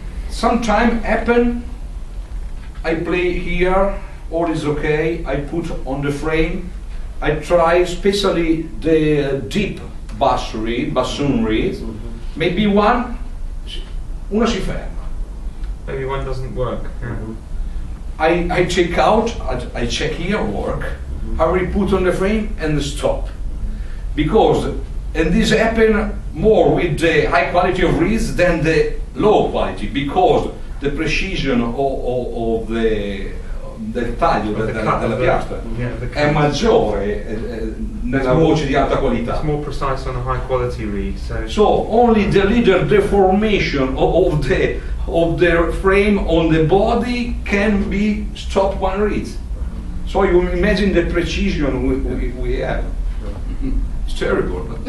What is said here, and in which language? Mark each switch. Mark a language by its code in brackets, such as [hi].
[en] Sometime happen, I play here, all is okay, I put on the frame, I try especially the deep bassoon reed, maybe [it] una si ferma. [en] Maybe one doesn't work. I check out, I check here, work, I will put on the frame and stop. Because, and this happen more with the high quality of reeds than the low quality, because the precision of [it] del taglio della piastra è maggiore nella voce di alta qualità. [en] It's more precise on a high quality reed. So only the little deformation of the frame on the body can be stopped one reed. So you imagine the precision we have. It's terrible.